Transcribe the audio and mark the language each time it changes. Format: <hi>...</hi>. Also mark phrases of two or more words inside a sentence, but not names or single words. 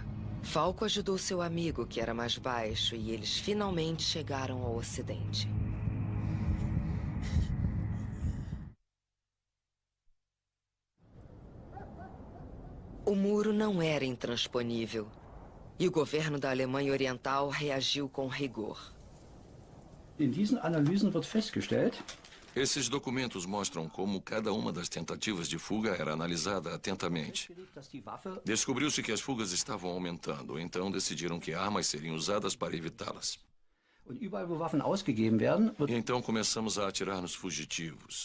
<pt>Falco ajudou seu amigo, que era mais baixo, e eles finalmente chegaram ao ocidente. O muro não era intransponível, e o governo da Alemanha Oriental reagiu com rigor.</pt> <de>In diesen Analysen wird festgestellt,</de> <pt>esses documentos mostram como cada uma das tentativas de fuga era analisada atentamente. Descobriu-se que as fugas estavam aumentando, então decidiram que armas seriam usadas para evitá-las. Então começamos a atirar nos fugitivos.</pt>